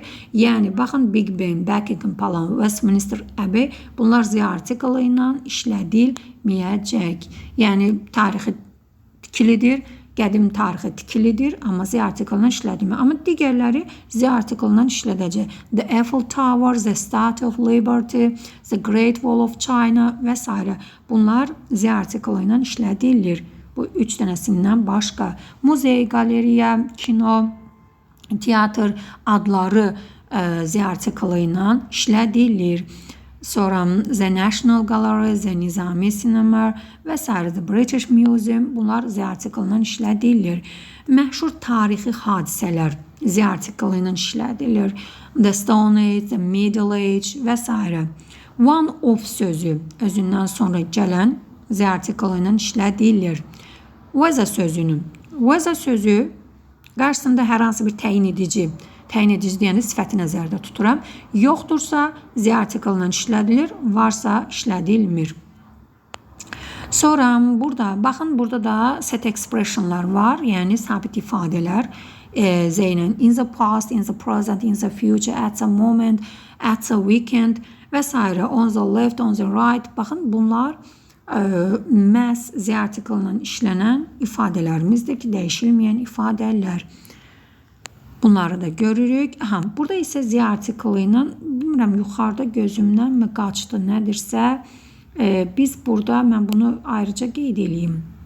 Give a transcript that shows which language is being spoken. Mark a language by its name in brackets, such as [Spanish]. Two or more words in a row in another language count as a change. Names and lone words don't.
[Azerbaijani] Yəni, baxın, Big Ben, Buckingham Palace, Westminster Abbey, bunlar Z artiklı ilə işlədilməyəcək. Yəni, tarixi tikilidir, qədim tarixi tikilidir, amma Z artiklından işlədilmir. Amma digərləri Z artiklından işlədəcək. The Eiffel Tower, The Statue of Liberty, The Great Wall of China və s. Bunlar Z artiklından işlədilir. Bu 3 dənəsindən başqa. Muzey, qaleriya, kino, teatr adları Z artiklı ilə işlədilir. Sonra The National Gallery, The Nizami Cinema və s. The British Museum, bunlar Z artiklından işlədilir. Məşhur tarixi hadisələr Z artiklı ilə işlədilir. The Stone Age, The Middle Age və s. [English] One of [Azerbaijani] sözü özündən sonra gələn Z artiklı ilə işlədilir. Was sözü qarşısında hər hansı bir təyin edici deyəndə sifəti nəzərdə tuturam. Yoxdursa Z artiklı ilə işlədilir, varsa işlədilmir. Sonra burada, baxın, burada da [English] set expressionlar [Azerbaijani] var, yəni sabit ifadələr. [English] Z ilə in the past, in the present, in the future, at the moment, at the weekend və s. On the left, on the right. [Azerbaijani] Baxın, bunlar məhz Z artiklı ilə işlənən ifadələrimizdir ki, dəyişilməyən ifadələr. Bunları da görürük. Burada isə Z artiklı ilə, bilmirəm, yuxarıda gözümdən mi qaçdı, nədirsə, biz burada, mən bunu ayrıca qeyd edeyim.